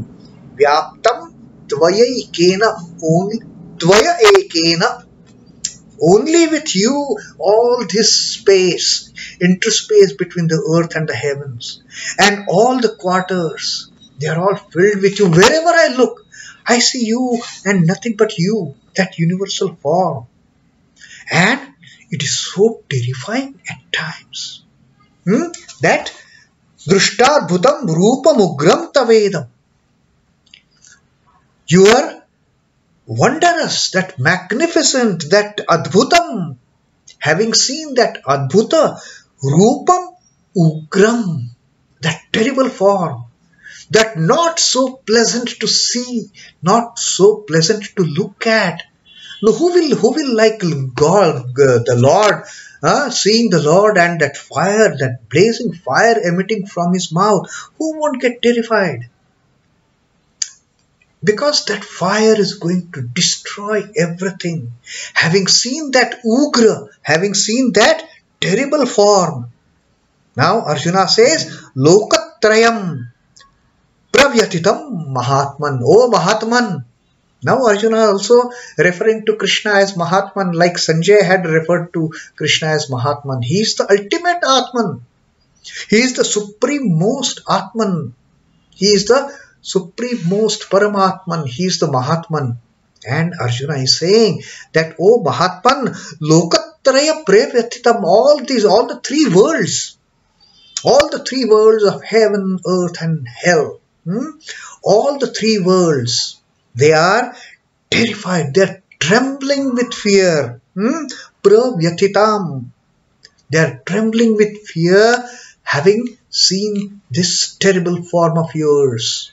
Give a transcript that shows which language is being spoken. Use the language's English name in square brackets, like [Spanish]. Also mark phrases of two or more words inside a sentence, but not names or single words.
[Sanskrit] Vyāptaṁ tvayaikena, [English] only with you, all this space, interspace between the earth and the heavens, and all the quarters, they are all filled with you. Wherever I look, I see you and nothing but you, that universal form. And it is so terrifying at times. [Sanskrit] That dṛiṣhṭvādbhutaṁ rūpam ugraṁ tavedaṁ. [English] You are wondrous, that magnificent, that adbhutam. Having seen that [Sanskrit] adbhuta, rūpam ugraṁ, [English] that terrible form, that not so pleasant to see, not so pleasant to look at. Now, who will like God, the Lord, seeing the Lord and that fire, that blazing fire emitting from his mouth? Who won't get terrified? Because that fire is going to destroy everything. Having seen that ugra, having seen that terrible form. Now Arjuna says, [Sanskrit] loka-trayaṁ, pravyathitaṁ Mahatman. [English] Oh Mahatman. Now Arjuna also referring to Krishna as Mahatman, like Sanjay had referred to Krishna as Mahatman. He is the ultimate Atman. He is the supreme most Atman. He is the supreme most Paramatman. He is the Mahatman. And Arjuna is saying that, [Sanskrit] oh Mahatman, loka-trayaṁ pravyathitaṁ, [English] all the three worlds of heaven, earth and hell, all the three worlds, they are terrified, they are trembling with fear. [Sanskrit] Pravyathitaṁ. [English] They are trembling with fear, having seen this terrible form of yours.